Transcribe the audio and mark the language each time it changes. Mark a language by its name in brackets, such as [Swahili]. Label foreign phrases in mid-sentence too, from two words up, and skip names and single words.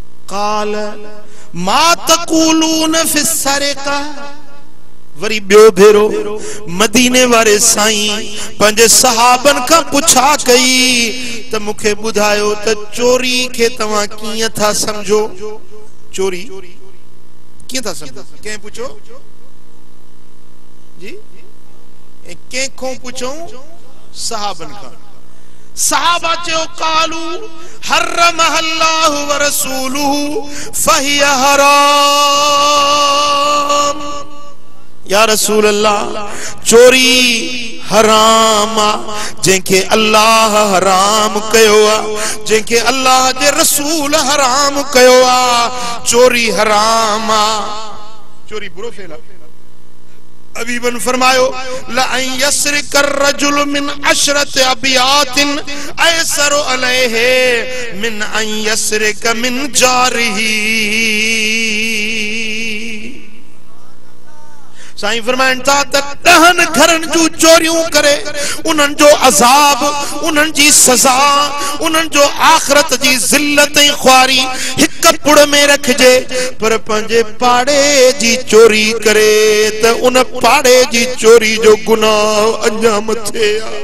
[Arabic] قال ما تقولون في سرقة. [Sindhi] वरी बियो भेरो मदीने वारे साईं पंहिंजे सहाबन खां पुछा कई त मूंखे ॿुधायो त चोरी खे तव्हां कीअं था समझो? चोरी कीअं था समझो? कंहिं पुछो जी? कंहिंखों पुछूं? सहाबन खां। सहाबा चयो [Arabic] قالوا حرمه الله ورسوله فهي حرام. يا رسول الله, [Sindhi] चोरी हराम आ, जंहिंखे अल्लाह हराम कयो आ, जंहिंखे अल्लाह जे रसूल हराम कयो आ, चोरी हराम आ। चोरी बुरो फेल आ। अबीबन फरमायो [Arabic] لأن يسرق الرجل من عشرة أبيات أيسر عليه من أن يسرق من جاره. [Sindhi] साईं फरमाइन था त 10 घरन जूं चोरियूं करे उन्हनि जो अज़ाब, उन्हनि जी सज़ा, उन्हनि जो आखिरत जी ज़िल्लत ऐं ख्वारी हिक पुड़ में रखजे, पर पंहिंजे पाड़े जी चोरी करे त उन पाड़े जी चोरी जो गुनाह अञा मथे आ।